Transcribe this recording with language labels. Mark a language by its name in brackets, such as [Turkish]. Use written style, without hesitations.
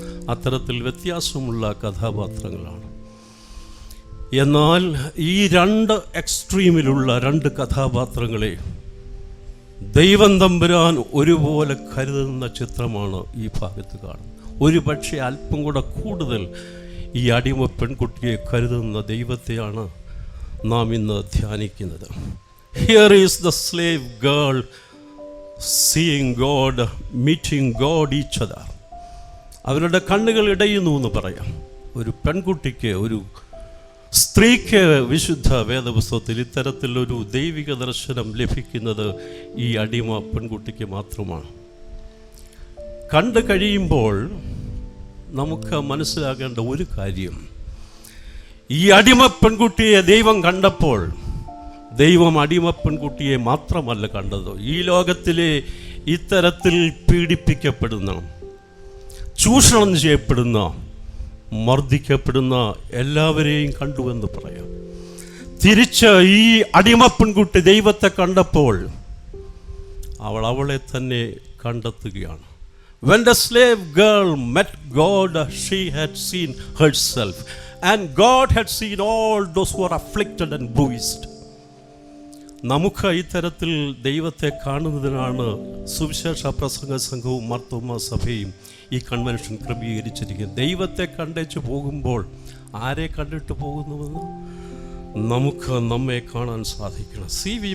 [Malayalam] അത്തരത്തിൽ വ്യത്യാസമുള്ള കഥാപാത്രങ്ങളാണ്. എന്നാൽ ഈ രണ്ട് എക്സ്ട്രീമിലുള്ള രണ്ട് കഥാപാത്രങ്ങളെ ദൈവം തമ്പുരാൻ ഒരുപോലെ കരുതുന്ന ചിത്രമാണ് ഈ ഭാഗത്ത് കാണുന്നത്. ഒരു പക്ഷേ അല്പം കൂടെ കൂടുതൽ ഈ അടിമ പെൺകുട്ടിയെ കരുതുന്ന ദൈവത്തെയാണ് നാം ഇന്ന് ധ്യാനിക്കുന്നത്. [English] Here is the slave girl seeing God, meeting God each other. [Malayalam] അവരുടെ കണ്ണുകൾ ഇടയുന്നു എന്ന് പറയാം. ഒരു പെൺകുട്ടിക്ക്, ഒരു സ്ത്രീക്ക് വിശുദ്ധ വേദപുസ്തകത്തിൽ ഇത്തരത്തിലൊരു ദൈവിക ദർശനം ലഭിക്കുന്നത് ഈ അടിമ പെൺകുട്ടിക്ക് മാത്രമാണ്. കണ്ടു കഴിയുമ്പോൾ നമുക്ക് മനസ്സിലാക്കേണ്ട ഒരു കാര്യം, ഈ അടിമ പെൺകുട്ടിയെ ദൈവം കണ്ടപ്പോൾ ദൈവം അടിമ പെൺകുട്ടിയെ മാത്രമല്ല കണ്ടത്, ഈ ലോകത്തിലെ ഇത്തരത്തിൽ പീഡിപ്പിക്കപ്പെടുന്ന, ചൂഷണം ചെയ്യപ്പെടുന്ന, മർദ്ദിക്കപ്പെടുന്ന എല്ലാവരെയും കണ്ടുവെന്ന് പറയാം. തിരിച്ച് ഈ അടിമ പെൺകുട്ടി ദൈവത്തെ കണ്ടപ്പോൾ അവളെ തന്നെ കണ്ടെത്തുകയാണ്. [English] When the slave girl met God, she had seen herself, and God had seen all those who are afflicted and bruised. [Malayalam] നമുക്ക് ഇത്തരത്തിൽ ദൈവത്തെ കാണുന്നതിനാണ് സുവിശേഷ പ്രസംഗ സംഘവും മാർത്തോമാ സഭയും ഈ കൺവെൻഷൻ ക്രമീകരിച്ചിരിക്കുന്നത്. ദൈവത്തെ കണ്ടേച്ച് പോകുമ്പോൾ ആരെ കണ്ടിട്ട് പോകുന്നുവെന്ന് നമുക്ക് നമ്മെ കാണാൻ സാധിക്കണം. C.V.